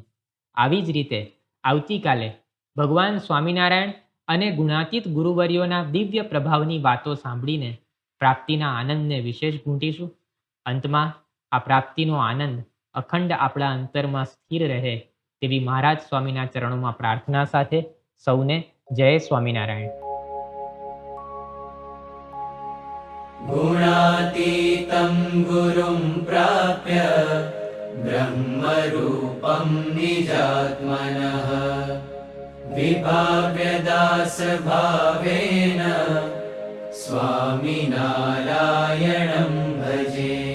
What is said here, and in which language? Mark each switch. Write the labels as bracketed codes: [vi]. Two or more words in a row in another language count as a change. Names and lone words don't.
[gu] આવી જ રીતે આવતીકાલે ભગવાન સ્વામિનારાયણ અને ગુણાતીત ગુરુવર્યોના દિવ્ય પ્રભાવની વાતો સાંભળીને પ્રાપ્તિના આનંદને વિશેષ ઘૂંટીશું. અંતમાં આ પ્રાપ્તિનો આનંદ અખંડ આપણા અંતરમાં સ્થિર રહે તેવી મહારાજ સ્વામીના ચરણોમાં પ્રાર્થના સાથે સૌને જય સ્વામિનારાયણ. [sa] गुणातीतं गुरुं प्राप्य ब्रह्मरूपं निजात्मनः विभाव्य दासभावेन स्वामिनारायणं भजे.